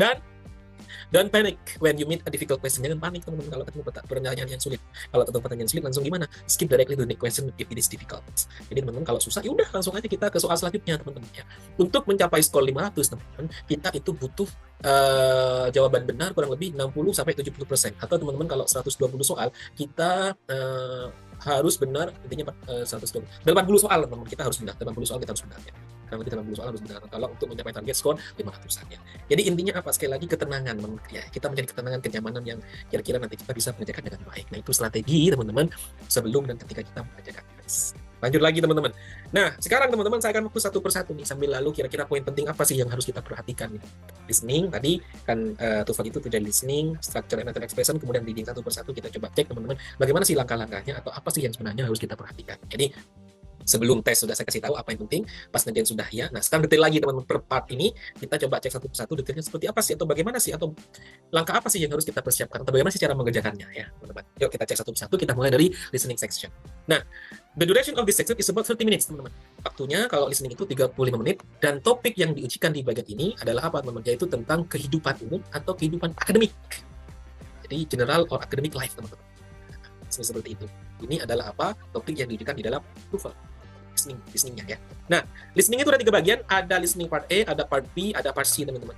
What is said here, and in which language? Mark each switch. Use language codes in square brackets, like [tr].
[id] Dan [en] don't panic when you meet a difficult question. [id] Jangan panik teman-teman kalau ketemu pertanyaan yang sulit. Kalau ketemu pertanyaan sulit langsung gimana? [en] Skip directly to the question if it is difficult. [id] Jadi teman-teman kalau susah, ya udah langsung aja kita ke soal selanjutnya teman-teman ya. Untuk mencapai skor 500 teman-teman, kita itu butuh jawaban benar kurang lebih 60 sampai 70%. Atau teman-teman kalau 120 soal, kita harus benar, intinya 120 80 soal teman-teman, kita harus benar. 80 soal kita harus benar ya. Kurang lebih 80 soal harus benar kalau untuk mencapai target skor 500-an ya. Jadi intinya apa? Sekali lagi ketenangan ya. Kita mencari ketenangan, kenyamanan yang kira-kira nanti kita bisa mengerjakan dengan baik. Nah, itu strategi teman-teman sebelum dan ketika kita mengerjakan tes. Lanjut lagi teman-teman. Nah, sekarang teman-teman saya akan fokus satu persatu nih sambil lalu kira-kira poin penting apa sih yang harus kita perhatikan nih. Listening tadi kan TOEFL itu terjadi listening, structure and method expression, kemudian reading satu persatu kita coba cek teman-teman bagaimana sih langkah-langkahnya atau apa sih yang sebenarnya harus kita perhatikan. Jadi sebelum tes sudah saya kasih tahu apa yang penting, pas ngerjain sudah ya. Nah, sekarang detail lagi teman-teman, per part ini kita coba cek satu persatu detailnya seperti apa sih, atau bagaimana sih, atau langkah apa sih yang harus kita persiapkan, atau bagaimana sih cara mengerjakannya ya teman-teman. Yuk kita cek satu persatu, kita mulai dari listening section. [en] Nah, the duration of this section is about 30 minutes [id] teman-teman. Waktunya kalau listening itu 35 menit, dan topik yang diujikan di bagian ini adalah apa teman-teman, yaitu tentang kehidupan umum atau kehidupan akademik. Jadi [en] general or academic life [id] teman-teman. Seperti itu. Ini adalah apa? Topik yang diujikan di dalam TOEFL. Listeningnya ya. Nah, listening itu ada 3 bagian, ada listening part A, ada part B, ada part C teman-teman.